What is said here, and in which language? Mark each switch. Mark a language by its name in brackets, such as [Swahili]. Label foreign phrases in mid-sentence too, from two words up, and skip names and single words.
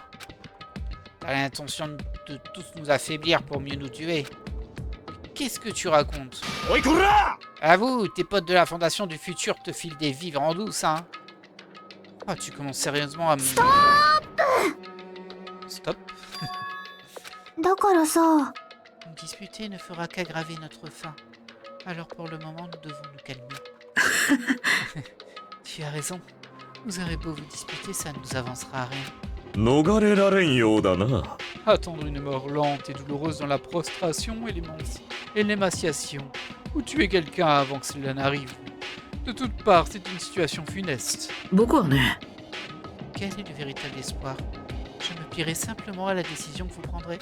[French] T'as l'intention de tous nous affaiblir pour mieux nous tuer. Qu'est-ce que tu racontes? Oikura. Avoue, tes potes de la Fondation du Futur te filent des vivres en douce, hein? Ah, tu commences sérieusement à me... Stop. [Japanese] だからさ、 [French] Disputer ne fera qu'aggraver notre faim. Alors pour le moment, nous devons nous calmer. Tu as raison. Vous aurez beau vous disputer, ça ne nous avancera à rien. [Japanese] 逃れられんようだな。 [French] Attendre une mort lente et douloureuse dans la prostration et l'émaciation. Ou tuer quelqu'un avant que cela n'arrive. De toutes parts, c'est une situation funeste. [Japanese] 僕はね、 [French] Quel est le véritable espoir? Je me plierai simplement à la décision que vous prendrez.